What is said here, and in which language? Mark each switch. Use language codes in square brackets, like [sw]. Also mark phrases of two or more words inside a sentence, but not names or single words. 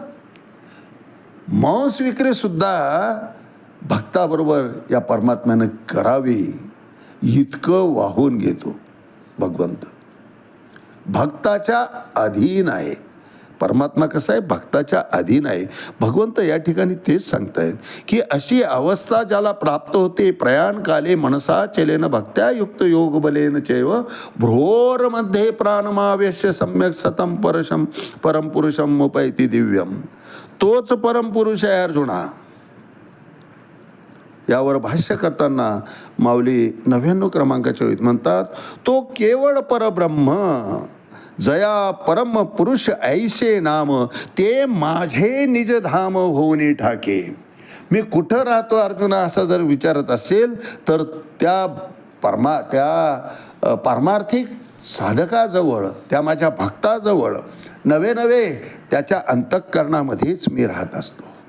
[mr] मांस विक्री सुद्धा भक्ताबरोबर या परमात्म्यानं करावी, इतकं वाहून घेतो भगवंत. भक्ताच्या अधीन आहे परमात्मा. कसा आहे, भक्ताच्या अधीन आहे. भगवंत या ठिकाणी तेच सांगतायत की अशी अवस्था ज्याला प्राप्त होते, [sa] प्रयाणकाले मनसा चलेन भक्त्या युक्त योग बलेन चैव भ्रोरमध्ये प्राणमावेश्य सम्यक सतम परमपुरुषम मुपैति दिव्यम. [mr] तोच परमपुरुष आहे अर्जुना. यावर भाष्य करताना माऊली 99 क्रमांकाच्या ओळीत म्हणतात, तो केवळ परब्रह्म जया परम पुरुष ऐसे नाम ते माझे निजधाम होऊनी ठाके. मी कुठं राहतो अर्जुना असं जर विचारत असेल तर त्या पारमार्थिक साधकाजवळ, त्या माझ्या भक्ताजवळ नवे नवे त्याच्या अंतःकरणामध्येच मी राहत असतो.